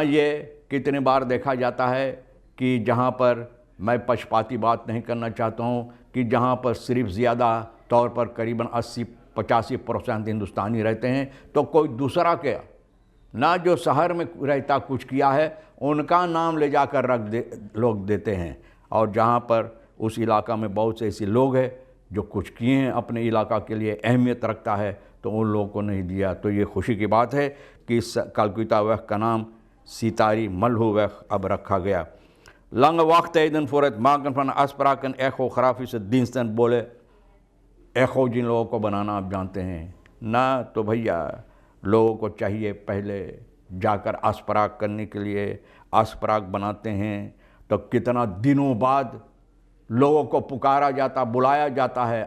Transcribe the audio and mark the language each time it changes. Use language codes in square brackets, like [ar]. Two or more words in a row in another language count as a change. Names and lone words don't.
[hns] ये कितने बार देखा जाता है कि जहाँ पर, मैं पक्षपाती बात नहीं करना चाहता हूँ, कि जहाँ पर सिर्फ ज़्यादा तौर पर करीबन 80-85% हिंदुस्तानी रहते हैं, तो कोई दूसरा क्या ना, जो शहर में रहता कुछ किया है, उनका नाम ले जाकर लोग देते हैं। और जहाँ पर उस इलाका में बहुत से ऐसे लोग हैं जो कुछ किए हैं अपने इलाका के लिए, अहमियत रखता है, तो उन लोगों को नहीं दिया। तो ये खुशी की बात है कि इस Kalkuitaweg का नाम सितारी मलहूवेग अब रखा गया। [nl] Lange wachttijden voor het maken van afspraken, echografische diensten [hns] बोले, एखो जिन लोगों को बनाना आप जानते हैं ना, तो भैया लोगों को चाहिए पहले जाकर आस्पराग करने के लिए। आस्पराग बनाते हैं तो कितना दिनों बाद लोगों को पुकारा जाता, बुलाया जाता है।